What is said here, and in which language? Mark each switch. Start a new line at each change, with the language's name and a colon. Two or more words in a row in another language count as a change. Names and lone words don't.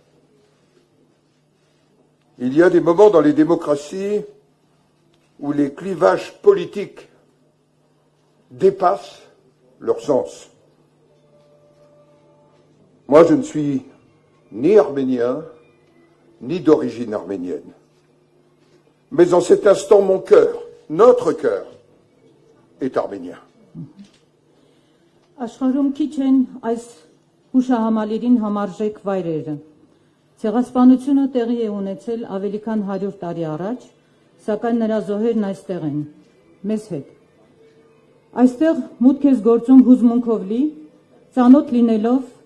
French: Il y a des moments dans les démocraties où les clivages politiques dépassent leur sens. Moi, je ne suis ni arménien, ni d'origine arménienne. Mais en cet instant, mon cœur, notre cœur, est arménien.
Armenian: Աշխարհում քիչ են այս հուշահամալիրին համարժեք վայրերը։ Ցեղասպանությունը տեղի է ունեցել ավելի քան 100 տարի առաջ, սակայն նրա զոհերն այստեղ են, մեզ հետ։ Այստեղ մուտք ես գործում հուզմունքով լի, ծանոթ լինելով